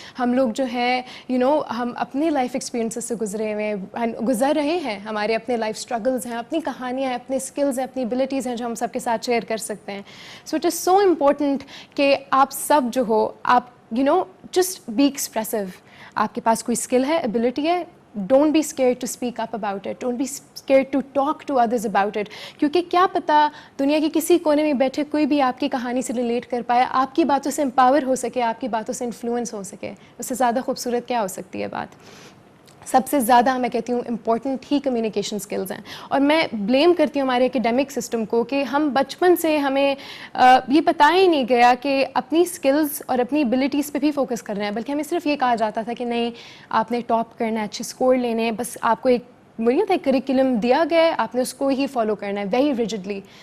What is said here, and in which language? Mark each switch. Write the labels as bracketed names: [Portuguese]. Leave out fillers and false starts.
[Hindi] हम लोग जो है हम अपने लाइफ एक्सपीरियंसेस से गुजर रहे हैं. हमारे अपने लाइफ स्ट्रगल्स हैं, अपनी कहानियाँ हैं, अपने स्किल्स हैं, अपनी एबिलिटीज़ हैं जो हम सबके साथ शेयर कर सकते हैं. [English] so it is so important [Hindi] कि आप सब जो हो आप [English] Just be expressive. [Hindi] आपके पास कोई स्किल है, एबिलिटी है, [English] don't be scared to speak up about it, don't be scared to talk to others about it. [Hindi] क्योंकि क्या पता दुनिया के किसी कोने में बैठे कोई भी आपकी कहानी से रिलेट कर पाए, आपकी बातों से एम्पावर हो सके, आपकी बातों से इन्फ्लुएंस हो सके. उससे ज़्यादा खूबसूरत क्या हो सकती है बात. सबसे ज़्यादा मैं कहती हूँ इम्पॉर्टेंट ही कम्युनिकेशन स्किल्स हैं. और मैं ब्लेम करती हूँ हमारे एकेडमिक सिस्टम को कि हम बचपन से हमें ये बताया ही नहीं गया कि अपनी स्किल्स और अपनी एबिलिटीज़ पे भी फोकस करना है, बल्कि हमें सिर्फ ये कहा जाता था कि नहीं आपने टॉप करना है, अच्छे स्कोर लेने हैं, बस आपको एक वही था करिकुलम दिया गया है, आपने उसको ही फॉलो करना है वेरी रिजिडली.